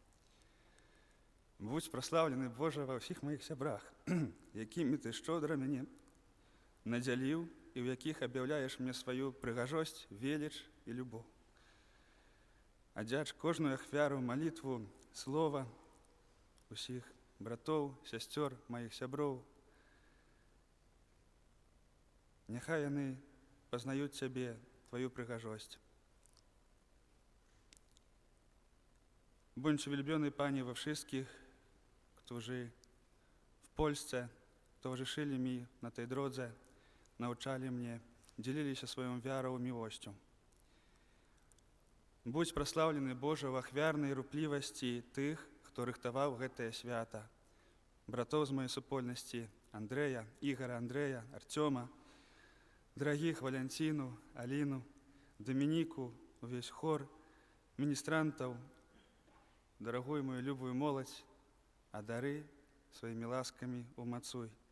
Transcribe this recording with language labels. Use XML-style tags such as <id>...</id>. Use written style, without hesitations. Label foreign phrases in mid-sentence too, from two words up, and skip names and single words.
<be>Будь праслаўлены, Божа, ва ўсіх маіх сябрах, якімі ты шчодра мяне надзяліў і ў якіх аб'яўляеш мне сваю прыгажосць, веліч і любоў. Адзяч кожную ахвяру, малітву, слова усіх братоў, сясцёр, маіх сяброў. Няхай яны пазнаюць цябе, твою прыгажосць.</be> <pl>Bądź uwielbiony, Panie, we wszystkich, którzy w Polsce towarzyszyli mi na tej drodze, nauczali mnie, dzielili się swoją wiarą i miłością.</pl> <be>Будь прославлены, Боже, в ахвярнай руплівасці тых, хто рыхтаваў гэтае свята. Братоў з маёй супольнасці Андрэя, Ігара, Андрэя, Артёма, дарагіх Валянціну, Аліну, Дамініку, увесь хор, міністрантаў, дарагую мою любую моладзь, а дары сваімі ласкамі умацуй.</be>